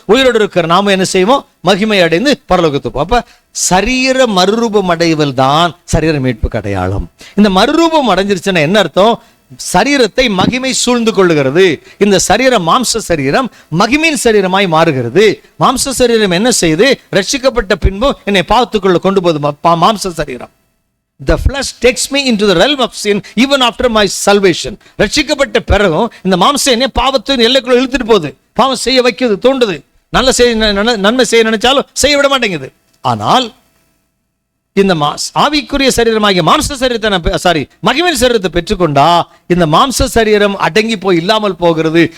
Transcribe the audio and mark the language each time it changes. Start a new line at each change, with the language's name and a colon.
Tamil: உயிரோடு இருக்கிற நாம என்ன செய்வோம்? மகிமை அடைந்து பரலோகத்துக்கு போகும். அப்ப சரீர மறுரூபம் அடைவல் தான் சரீர மீட்புக்கு அடையாளம். இந்த மறுரூபம் அடைஞ்சிருச்சுன்னா என்ன அர்த்தம்? சரீரத்தை மகிமை சூழ்ந்து கொள்ளுகிறது. இந்த சரீரம் மாம்ச சரீரம் மகிமையின் சரீரமாய் மாறுகிறது. மாம்ச சரீரம் என்ன செய்து? ரட்சிக்கப்பட்ட பின்பு என்னை பாவத்துக்குள்ள கொண்டு போகுது மாம்ச சரீரம்.
English: The flesh takes me into the realm of sin even after my salvation.
Tamil: ரட்சிக்கப்பட்ட பிறகும் இந்த மாம்சம் என்ன பாவத்தின் எல்லைக்குள்ள இழுத்துட்டு போகுது. பாவம் செய்ய வைக்குது, தூண்டுது. நன்மை செய்ய நினைச்சாலும் செய்ய விட மாட்டேங்குது. ஆனால் இந்த ஆவிக்குரிய சரீரமாகிய மாம்ச சரீரத்தை மகிமையின் சரீரத்தை பெற்றுக்கொண்டா இந்த மாம்ச சரீரம் அடங்கி போய் இல்லாமல் போகிறது.